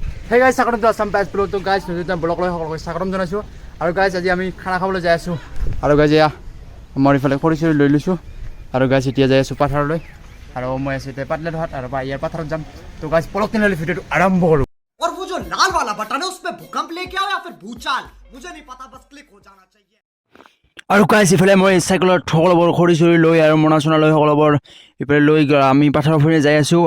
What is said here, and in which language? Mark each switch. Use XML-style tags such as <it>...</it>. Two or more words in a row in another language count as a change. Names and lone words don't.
<as>সেই গাইজ স্বাগতম টু আছাম পাইছ ব্লগ। তো গাইজ নতুন ব্লগ লৈ সকলোকে স্বাগতম জনাইছোঁ। আৰু গাইজ আজি আমি খানা খাবলৈ যাই আছোঁ। আৰু গাইজ এয়া মই ইফালে খৰি চৰি লৈ লৈছোঁ। আৰু গাইজ এতিয়া যাই আছোঁ পাথাৰলৈ। আৰু মই আছোঁ এতিয়া পাটলা ধৰাত আৰু ইয়াৰ পাথাৰত যাম। তো গাইজ পলক তেনেহ'লে ভিডিঅ'টো আৰম্ভ কৰোঁ।</as> <hi>और वो जो लाल वाला बटन है उसमें भूकंप लेके आओ या फिर भूचाल, मुझे नहीं पता, बस क्लिक हो जाना चाहिए।</hi> <as>আৰু গাইজ ইফালে মই চাইকেলত সকলোবোৰ খৰি চৰি লৈ আৰু মনা চনা লৈ সকলোবোৰ ইফালে লৈ আমি পাথাৰৰ ফুৰি যাই আছোঁ।</as>